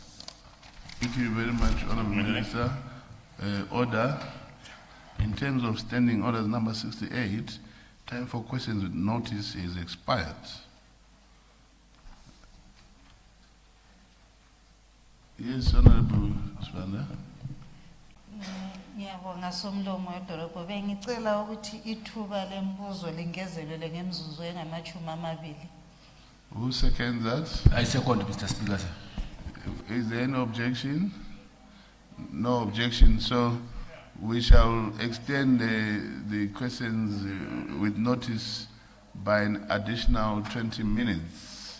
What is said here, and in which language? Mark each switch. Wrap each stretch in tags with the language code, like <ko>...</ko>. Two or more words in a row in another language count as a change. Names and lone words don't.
<en>Thank you very much, Honourable Minister. Order. In terms of standing orders number 68, time for questions with notice is expired. Yes, Honourable Swander.</en> <nd>Ngiyabonga somlomo wedolobho bengicela ukuthi ithuba lembuzo lingezelele ngemzuzu engamachumi amabili.</nd> <en>Who seconds that? I second, Mr. Speaker, sir. Is there any objection? No objection, so we shall extend the questions with notice by an additional 20 minutes.</en>